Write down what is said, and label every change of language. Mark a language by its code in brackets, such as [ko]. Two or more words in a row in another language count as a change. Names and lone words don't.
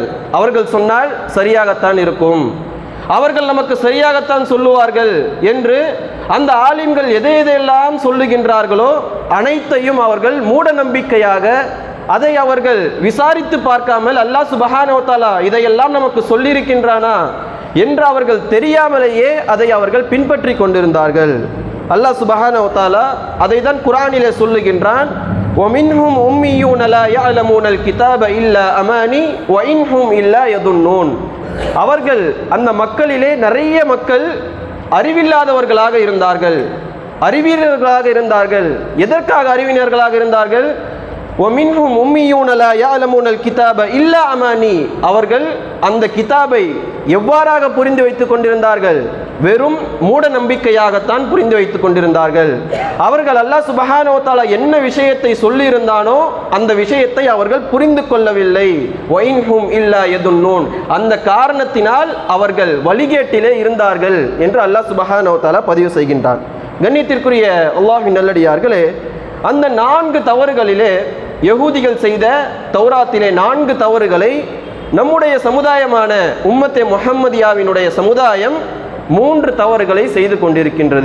[ta] அவர்கள் சொன்னால் சரியாகத்தான் இருக்கும், அவர்கள் நமக்கு சரியாகத்தான் சொல்லுவார்கள் என்று அந்த ஆலிம்கள் எதையெல்லாம் சொல்லுகின்றார்களோ அனைத்தையும் அவர்கள் மூட நம்பிக்கையாக, அதை அவர்கள் விசாரித்து பார்க்காமல், [ar] الله سبحانه وتعالى [ta] இதையெல்லாம் நமக்கு சொல்லியிருக்கின்றானா என்று அவர்கள் தெரியாமலேயே அதை அவர்கள் பின்பற்றி கொண்டிருந்தார்கள். [ar] الله سبحانه وتعالى [ta] அதை தான் குர்ஆனிலே சொல்லுகின்றான்: [ar] وَمِنْهُمْ أُمِّيُّونَ لَا يَعْلَمُونَ الْكِتَابَ إِلَّا أَمَانِي وَإِنْهُمْ إِلَّا يَظُنُّونَ. [ta] அவர்கள், அந்த மக்களிலே நிறைய மக்கள் அறிவில்லாதவர்களாக இருந்தார்கள், அறிவியர்களாக இருந்தார்கள். எதற்காக அறிவினர்களாக இருந்தார்கள்? [ar] وَمِنْهُمْ أُمِّيُّونَ لَا يَعْلَمُونَ الْكِتَابَ إِلَّا أَمَانِي. [ta] அவர்கள் அந்த கிதாபை எவ்வாறாக புரிந்து வைத்துக் கொண்டிருந்தார்கள்? வெறும் மூட நம்பிக்கையாகத்தான் புரிந்து வைத்துக் கொண்டிருந்தார்கள். அவர்கள் [ar] الله سبحانه وتعالى [ta] என்ன விஷயத்தை சொல்லியிருந்தானோ அந்த விஷயத்தை அவர்கள் புரிந்து கொள்ளவில்லை. [ar] وَإِنْهُمْ إِلَّا يَظُنُّونَ. [ta] அந்த காரணத்தினால் அவர்கள் வழிகேட்டிலே இருந்தார்கள் என்று [ar] الله سبحانه وتعالى [ta] பதிவு செய்கின்றான். கண்ணியத்திற்குரிய அல்லாஹ்வின் நல்லடியார்களே, அந்த 4 தவறுகளிலே, யஹூதிகள் செய்த தௌராத்திலே 4 தவறுகளை நம்முடைய சமுதாயமான உம்மத்தே முஹம்மதியாவினுடைய சமுதாயம் 3 தவறுகளை செய்து கொண்டிருக்கின்றது.